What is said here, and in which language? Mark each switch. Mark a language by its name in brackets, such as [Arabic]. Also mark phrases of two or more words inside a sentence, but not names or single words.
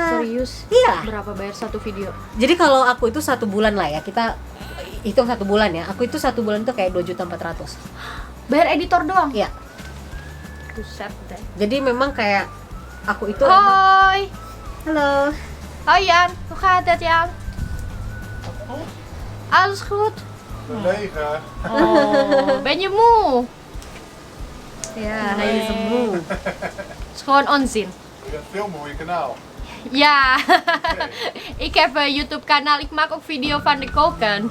[Indonesian] Serius? iya. Berapa bayar satu video? Jadi kalau aku itu 1 bulan lah ya, kita hitung 1 bulan ya. Aku itu 1 bulan tuh kayak 2.400.000. Bayar editor doang? Iya. Buset deh. Jadi memang kayak aku itu emang, [Dutch] Hoi. halo. Hoi Jan, hoe gaat het Jan? Alles goed? Mega. Oh, ben je moe? Ya, hij is moe. Het is gewoon onzin. Je gaat filmen op je kanaal. Ja, ik heb een YouTube kanaal, ik maak ook video van de koken.